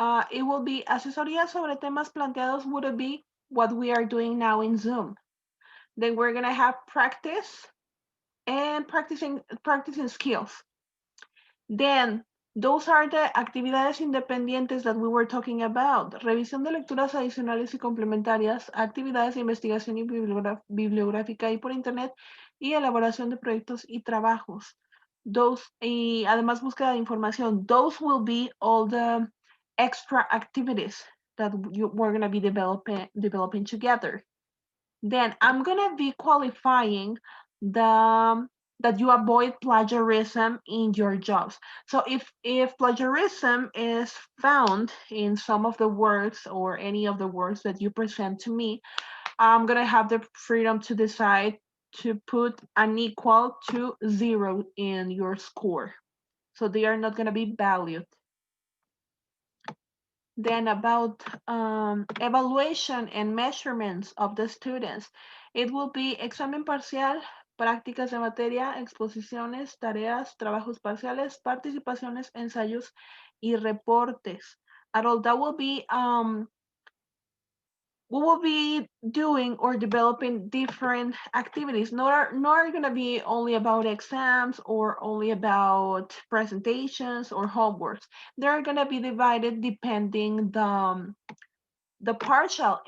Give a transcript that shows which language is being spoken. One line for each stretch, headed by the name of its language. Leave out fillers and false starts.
English: It will be
Spanish: asesoría sobre temas planteados,
English: would it be what we are doing now in Zoom. Then we're gonna have practice and practicing skills. Then those are the
Spanish: actividades independientes
English: that we were talking about.
Spanish: Revisión de lecturas adicionales y complementarias, actividades de investigación y bibliográfica y por internet, y elaboración de proyectos y trabajos. Those, y además búsqueda de información.
English: Those will be all the extra activities that we're going to be developing together. Then I'm gonna be qualifying the that you avoid plagiarism in your jobs. So if plagiarism is found in some of the words or any of the words that you present to me, I'm gonna have the freedom to decide to put an equal to 0 in your score. So they are not gonna be valued. Then about evaluation and measurements of the students. It will be
Spanish: examen parcial, prácticas de materia, exposiciones, tareas, trabajos parciales, participaciones, ensayos, y reportes.
English: All that will be we will be doing or developing different activities. Not going to be only about exams or only about presentations or homeworks. They're going to be divided depending the partial.